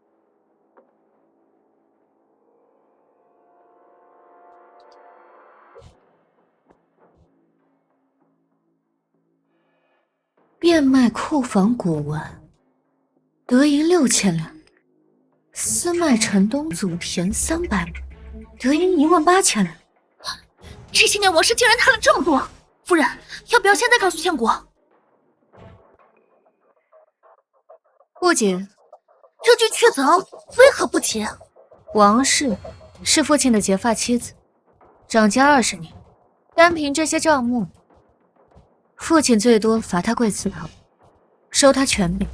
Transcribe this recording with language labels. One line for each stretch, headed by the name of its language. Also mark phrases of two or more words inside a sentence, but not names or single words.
Chinese: 变賣庫房古玩，得銀6000兩；私賣城東祖田300畝，得銀18000兩。這些年王室竟然贪了這麼多，夫人，要不要現在告訴相國？不僅这句确凿为何不提？王氏是父亲的结发妻子，掌家20年，单憑這些賬目，父親最多罰他跪祠堂，收他權柄，